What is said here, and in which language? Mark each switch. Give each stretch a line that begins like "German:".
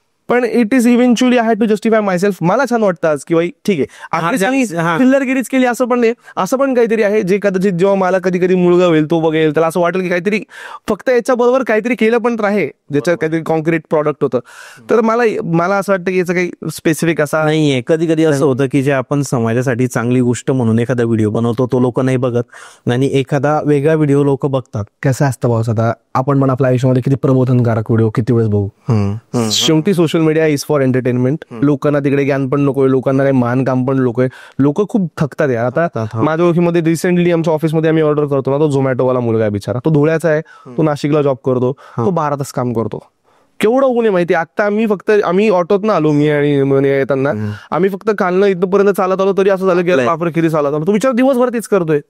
Marathi: पण
English: It is eventually I had to justify myself.
Marathi: मला छान वाटतं आज की बाई ठीक आहे फिल्लरगिरीच केली असं पण नाही, असं पण काहीतरी आहे जे कदाचित जेव्हा मला कधी कधी मुलगा होईल तो बघेल त्याला असं वाटेल की काहीतरी फक्त याच्याबरोबर काहीतरी केलं पण आहे ज्याच्यात काहीतरी कॉन्क्रीट प्रॉडक्ट होतं. तर मला असं वाटतं की याचं काही स्पेसिफिक असा नाहीये. कधी कधी असं होतं की जे आपण समाजासाठी चांगली गोष्ट म्हणून एखादा व्हिडिओ बनवतो तो लोक नाही बघत आणि एखादा वेगळा व्हिडिओ लोक बघतात. कसं असतं पाऊस आता आपण पण आपल्या आयुष्यामध्ये किती प्रबोधनकारक व्हिडिओ किती वेळेस बघू. शेवटी
English: Social media is for entertainment.
Marathi: लोकांना तिकडे ज्ञान पण नकोय, लोकांना काही मान काम पण नकोय. लोक खूप थकतात यार. आता माझ्या ओळखीमध्ये रिसेंटली आमच्या ऑफिसमध्ये आम्ही ऑर्डर करतो ना, तो झोमॅटोवाला मुलगा आहे बिचारा, तो धुळ्याचा आहे, तो नाशिकला जॉब करतो, तो 12 तास काम करतो. केवढं ऊन आहे माहिती. आता आम्ही ऑटोत ना आलो, मी आणि येताना आम्ही फक्त खालनं इथपर्यंत चालत आलो तरी असं झालं की बापरे किती चालत आलो. तो बिचारा दिवसभर तेच करतोय.